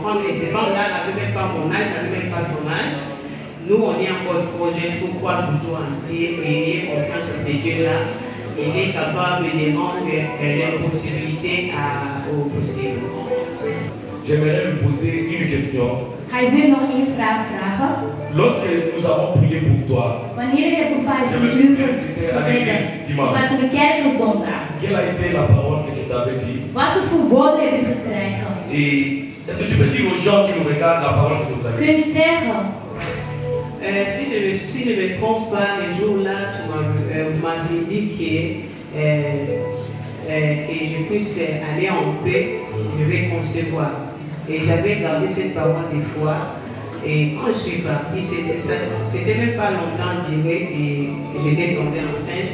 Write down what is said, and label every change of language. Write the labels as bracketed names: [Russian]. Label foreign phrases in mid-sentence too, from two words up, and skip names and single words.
[French] Et ces femmes-là n'avaient même pas mon âge, n'avaient même pas ton âge. Nous, on est encore trop jeunes, il faut croire toujours en Dieu et ayez confiance en ces dieux-là. Il est capable de rendre l'impossibilité au possible. J'aimerais lui poser une question. [Dutch] Hij wil nog één vraag vragen. [French] Lorsque nous avons prié pour toi, [Dutch] Wanneer je hebt [French] je [Dutch] voor me 5 [French] suis [Dutch] uur [French] incité à l'église [Dutch] gebeden, ik [French] dimanche. [Dutch] was in de kerk op zondag. [French] Quelle a été la parole que je t'avais dit? [Dutch] Wat voor woorden heb je gekregen? [French] Et est-ce que tu peux dire aux gens qui nous regardent la parole que tu nous as [Dutch] Kun [French] dit? [Dutch] je zeggen? [French] Si je ne me trompe pas, les jours-là, vous m'avez dit que je puisse aller en paix, je vais concevoir. Et j'avais gardé cette parole des fois. Et quand je suis partie, c'était même pas longtemps duré et j'étais tombée enceinte.